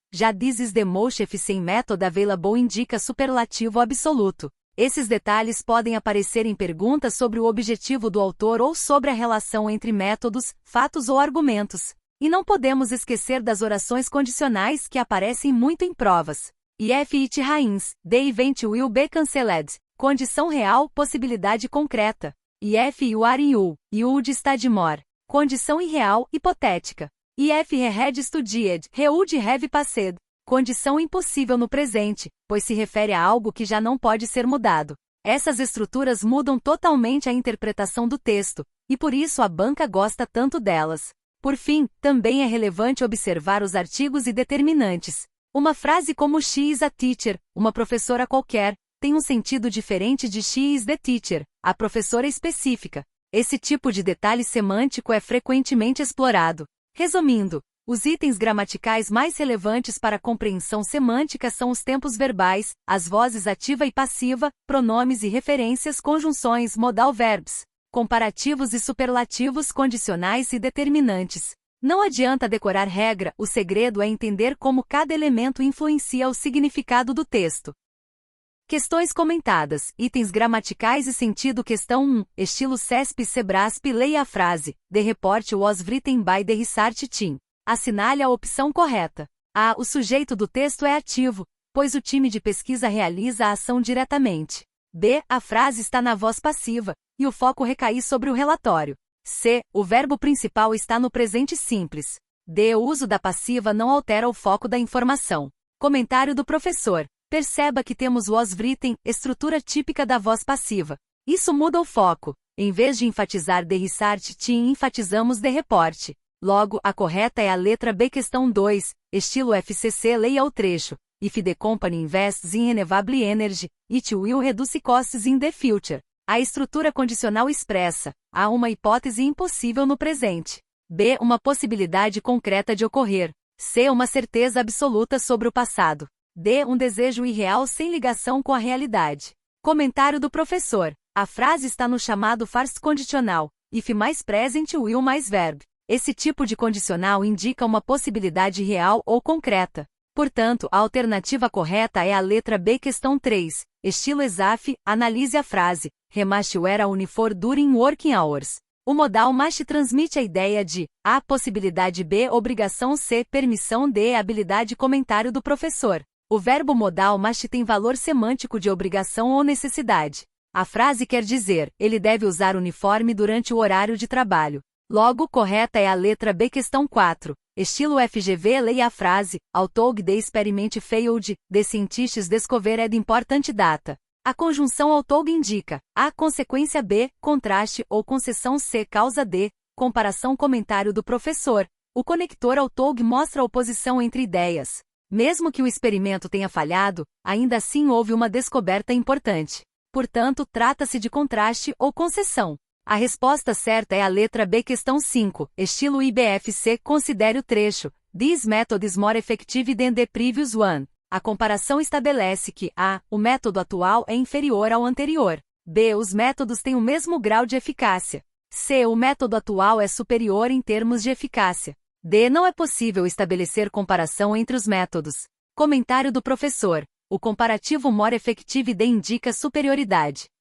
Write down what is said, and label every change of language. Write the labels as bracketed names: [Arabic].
[English] Já This is the most efficient method available [Portuguese] indica superlativo absoluto. Esses detalhes podem aparecer em perguntas sobre o objetivo do autor ou sobre a relação entre métodos, fatos ou argumentos. E não podemos esquecer das orações condicionais que aparecem muito em provas. [English] If it rains, the event will be cancelled. [Portuguese] Condição real, possibilidade concreta. [English] If you are you, you would study more. [Portuguese] Condição irreal, hipotética. [English] If he had studied, he would have passed. [Portuguese] Condição impossível no presente, pois se refere a algo que já não pode ser mudado. Essas estruturas mudam totalmente a interpretação do texto, e por isso a banca gosta tanto delas. Por fim, também é relevante observar os artigos e determinantes. Uma frase como [English] she is a teacher, [Portuguese] uma professora qualquer, tem um sentido diferente de [English] she is the teacher, [Portuguese] a professora específica. Esse tipo de detalhe semântico é frequentemente explorado. Resumindo, os itens gramaticais mais relevantes para a compreensão semântica são os tempos verbais, as vozes ativa e passiva, pronomes e referências, conjunções, modal verbs, comparativos e superlativos, condicionais e determinantes. Não adianta decorar regra, o segredo é entender como cada elemento influencia o significado do texto. Questões comentadas, itens gramaticais e sentido. Questão 1, estilo CESP-SEBRASP. Leia a frase, [English] The report was written by the research team. [Portuguese] Assinale a opção correta. A. O sujeito do texto é ativo, pois o time de pesquisa realiza a ação diretamente. B. A frase está na voz passiva, e o foco recai sobre o relatório. C. O verbo principal está no presente simples. D. O uso da passiva não altera o foco da informação. Comentário do professor. Perceba que temos was written, estrutura típica da voz passiva. Isso muda o foco. Em vez de enfatizar [English] the research team, [Portuguese] enfatizamos [English] the report. [Portuguese] Logo, a correta é a letra B. Questão 2, estilo FCC. Leia o trecho. [English] If the company invests in renewable energy, it will reduce costs in the future. [Portuguese] A estrutura condicional expressa: A, uma hipótese impossível no presente. B, uma possibilidade concreta de ocorrer. C, uma certeza absoluta sobre o passado. D, um desejo irreal sem ligação com a realidade. Comentário do professor. A frase está no chamado farce condicional, if mais present will mais verb. Esse tipo de condicional indica uma possibilidade real ou concreta. Portanto, a alternativa correta é a letra B, questão 3. Estilo ESAF, analise a frase. [English] He must wear a uniform during working hours. [Portuguese] O modal must transmite a ideia de A, possibilidade B, obrigação C, permissão D, habilidade. Comentário do professor. O verbo modal must tem valor semântico de obrigação ou necessidade. A frase quer dizer, ele deve usar uniforme durante o horário de trabalho. Logo, correta é a letra B, questão 4. Estilo FGV, leia a frase, [English] although the experiment failed, the scientists discovered important data. [Portuguese] A conjunção although indica A, consequência B, contraste ou concessão C, causa D, comparação. Comentário do professor. O conector although mostra a oposição entre ideias. Mesmo que o experimento tenha falhado, ainda assim houve uma descoberta importante. Portanto, trata-se de contraste ou concessão. A resposta certa é a letra B, questão 5. Estilo IBFC, considere o trecho. [English] This method is more effective than the previous one. [Portuguese] A comparação estabelece que A, o método atual é inferior ao anterior. B, os métodos têm o mesmo grau de eficácia. C, o método atual é superior em termos de eficácia. D, não é possível estabelecer comparação entre os métodos. Comentário do professor. O comparativo more effective D indica superioridade.